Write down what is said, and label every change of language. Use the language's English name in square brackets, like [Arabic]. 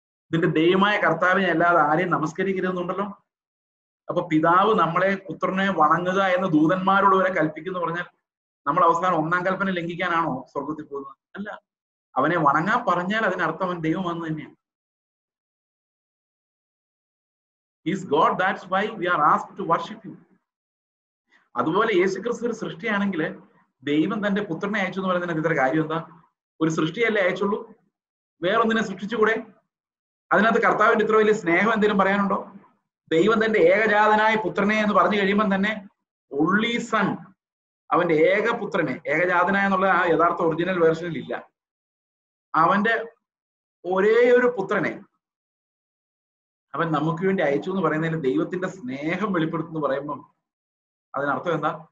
[Malayalam] ഇതിന്റെ ദൈവമായ കർത്താവിനെ അല്ലാതെ ആരെയും നമസ്കരിക്കരുതെന്നുണ്ടല്ലോ. അപ്പൊ പിതാവ് നമ്മളെ, പുത്രനെ വണങ്ങുക എന്ന് ദൂതന്മാരോട് വരെ കൽപ്പിക്കുന്നു പറഞ്ഞാൽ നമ്മൾ അവസാനം ഒന്നാം കൽപ്പന ലംഘിക്കാനാണോ സ്വർഗത്തിൽ പോകുന്നത്? അല്ല. അവനെ വണങ്ങാൻ പറഞ്ഞാൽ അതിനർത്ഥം അവൻ ദൈവമാണെന്ന് തന്നെയാണ്. [English] He's God, that's why we are asked to worship him. [Malayalam] അതുപോലെ യേശുക്രിസ്തു ഒരു സൃഷ്ടിയാണെങ്കിൽ ദൈവം തന്റെ പുത്രനെ അയച്ചു എന്ന് പറയുന്നതിന് ഇത്ര കാര്യം എന്താ? ഒരു സൃഷ്ടിയല്ലേ അയച്ചുള്ളൂ, വേറൊന്നിനെ സൃഷ്ടിച്ചുകൂടെ? അതിനകത്ത് കർത്താവിന്റെ ഇത്ര വലിയ സ്നേഹം എന്തെങ്കിലും പറയാനുണ്ടോ? ദൈവം തന്റെ ഏകജാതനായ പുത്രനെ എന്ന് പറഞ്ഞു കഴിയുമ്പോൾ തന്നെ [English] only son, [Malayalam] അവന്റെ ഏകപുത്രനെ, ഏകജാതനായ എന്നുള്ള ആ യഥാർത്ഥ ഒറിജിനൽ വേർഷനിൽ ഇല്ല, അവന്റെ ഒരേ ഒരു പുത്രനെ അവൻ നമുക്ക് വേണ്ടി അയച്ചു എന്ന് പറയുന്നതിൽ ദൈവത്തിന്റെ സ്നേഹം വെളിപ്പെടുത്തുന്നു പറയുമ്പം അതിനർത്ഥം എന്താ?